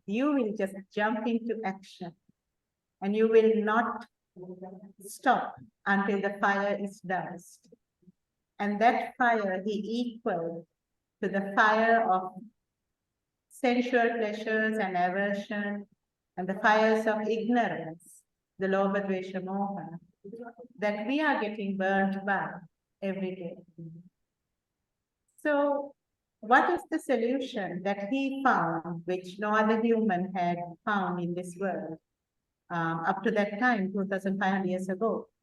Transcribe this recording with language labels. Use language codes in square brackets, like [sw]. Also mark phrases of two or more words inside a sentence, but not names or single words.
[en] You will just jump into action and you will not stop until the fire is doused. And that fire he equaled to the fire of sensual pleasures and aversion and the fires of ignorance, the [sa] lobha, dvesha, moha, [en] that we are getting burnt by every day. So what is the solution that he found, which no other human had found in this world up to that time, 2,500 years ago?